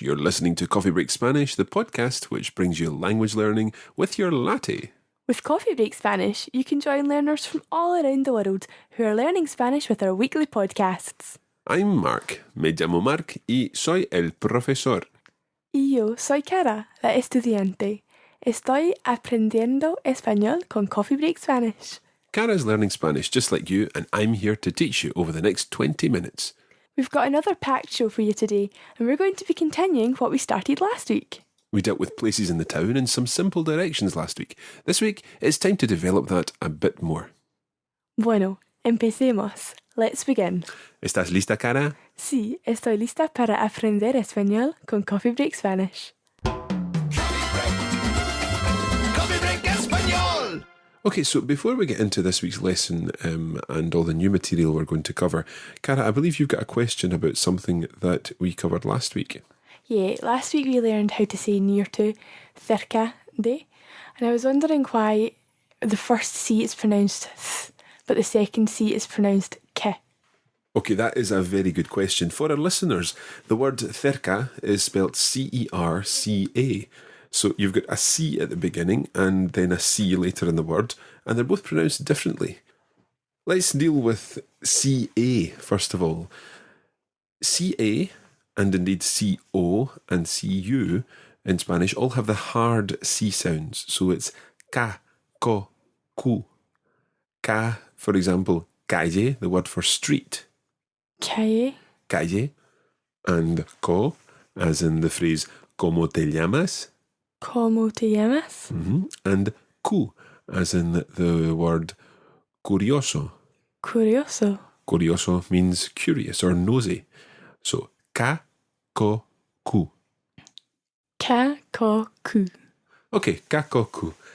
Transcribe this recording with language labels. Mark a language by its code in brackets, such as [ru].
[en] You're listening to Coffee Break Spanish, the podcast which brings you language learning with your latte. With Coffee Break Spanish, you can join learners from all around the world who are learning Spanish with our weekly podcasts. I'm Mark, [es] me llamo Mark y soy el profesor. Y yo soy Kara, la estudiante. Estoy aprendiendo español con Coffee Break Spanish. [en] Kara's learning Spanish just like you, and I'm here to teach you over the next 20 minutes. We've got another packed show for you today, and we're going to be continuing what we started last week. We dealt with places in the town and some simple directions last week. This week, it's time to develop that a bit more. [es] Bueno, empecemos. [en] Let's begin. [es] ¿Estás lista, Kara? Sí, estoy lista para aprender español con Coffee Break Spanish. Coffee Break Español. [en] Okay, so before we get into this week's lesson and all the new material we're going to cover, Kara, I believe you've got a question about something that we covered last week. Yeah, last week we learned how to say near to, cerca de, and I was wondering why the first C is pronounced th, but the second C is pronounced ke. Okay, that is a very good question. For our listeners, the word cerca is spelled C-E-R-C-A. So you've got a C at the beginning and then a C later in the word, and they're both pronounced differently. Let's deal with C-A first of all. C-A, and indeed C-O and C-U in Spanish all have the hard C sounds. So it's ca, co, cu. Ca, for example, calle, the word for street. [es] Calle. Calle. [en] And co, as in the phrase [es] ¿Cómo te llamas? ¿Cómo te llamas? Mm-hmm. [en] And cu, as in the word curioso. [es] Curioso. [en] Curioso means curious or nosy. [es] So, ca, co, cu. Ca, co, cu. Okay, ca, co, cu.